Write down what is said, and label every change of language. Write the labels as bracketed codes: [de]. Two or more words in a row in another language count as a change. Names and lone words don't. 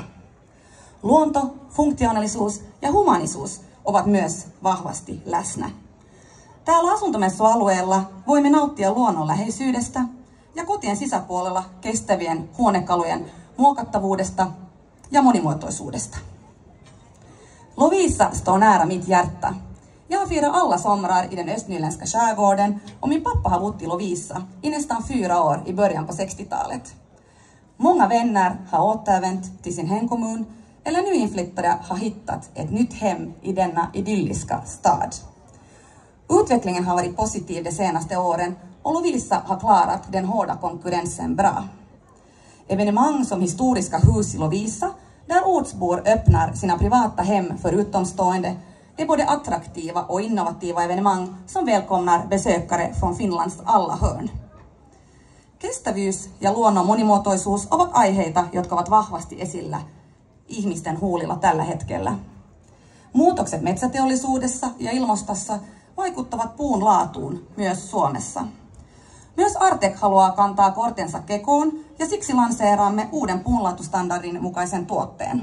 [fi] Luonto, funktionaalisuus ja humanisuus ovat myös vahvasti läsnä. Täällä asuntomessualueella voimme nauttia luonnonläheisyydestä ja kotien sisäpuolella kestävien huonekalujen muokattavuudesta ja monimuotoisuudesta. [sv] Lovisa står nära mitt hjärta. Jag firar alla somrar i den östnyländska skärgården och min pappa har bott i Lovisa i nästan 4 år i början på 60-talet. Många vänner har återvänt till sin hemkommun eller nyinflyttade har hittat ett nytt hem i denna idylliska stad. Utvecklingen har varit positiv de senaste åren och Lovisa har klarat den hårda konkurrensen bra. Evenemang som historiska hus i Lovisa, där ortsbor öppnar sina privata hem för utomstående, är både attraktiva och innovativa evenemang som välkomnar besökare från Finlands alla hörn. [fi] Kestävyys ja luonnon monimuotoisuus ovat aiheita, jotka ovat vahvasti esillä ihmisten huulilla tällä hetkellä. Muutokset metsäteollisuudessa ja ilmastossa vaikuttavat puun laatuun myös Suomessa. Myös Artek haluaa kantaa kortensa kekoon ja siksi lanseeraamme uuden puunlaatustandardin mukaisen tuotteen.